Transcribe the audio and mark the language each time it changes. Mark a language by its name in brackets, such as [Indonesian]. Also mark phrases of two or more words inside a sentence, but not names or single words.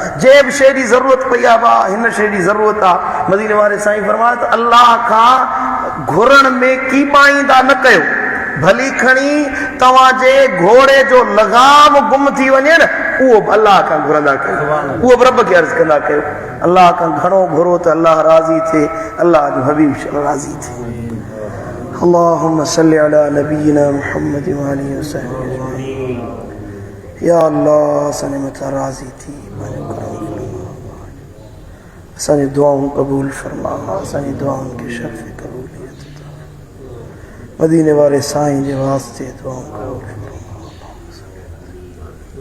[Sindhi] जे बि शइ जी ज़रूरत पई आहे, भाउ हिन शइ जी ज़रूरत आहे, मदीने वारे साईं फरमायो त अल्लाह खां घुरण में कीबाईंदा न कयो, भली खणी तव्हांजे घोड़े जो लगाम गुम थी वञे न, उहो बि अल्लाह खां घुरंदा कयो, उहो बि रब खे अर्ज़ु कंदा कयो। अल्लाह खां घणो घुरो त अल्लाह राज़ी थिए, अल्लाह जो हबीब राज़ी थिए। [Arabic] اللهم صل على نبينا محمد و آله و صحبه. [Sindhi] या अल्लाह असांजे मथां राज़ी थी पंहिंजो करम फरमा, असांजी दुआऊं क़बूल फरमा, असांजी दुआउनि खे शर्फ़ क़बूलियत अता। मदीने वारे साईं जे वास्ते दुआऊं क़बूल फरमा।